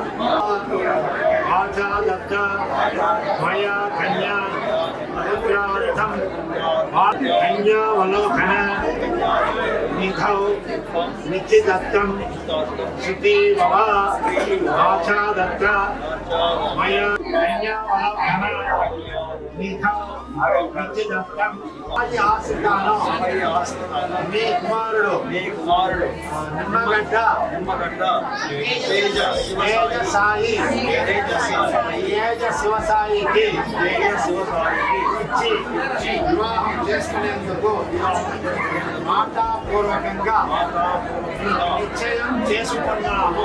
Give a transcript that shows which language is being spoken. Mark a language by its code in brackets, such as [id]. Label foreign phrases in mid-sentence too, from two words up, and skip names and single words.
[sa] वाचा दत्ता मया कन्या पुत्रार्थम कन्यावलोकन निधौ नित्यदत्तं श्रुति भवा वाचा दत्ता मया कन्यावलोकन निधौ నిత్యదత్తం [te] అది ఆశితాను మీ కుమారుడు నిమ్మగడ్డ తేజ సాయి తేజ శివసాయికి ఇచ్చి వివాహం చేసుకునేందుకు మాటాపూర్వకంగా నిశ్చయం చేసుకున్నాము.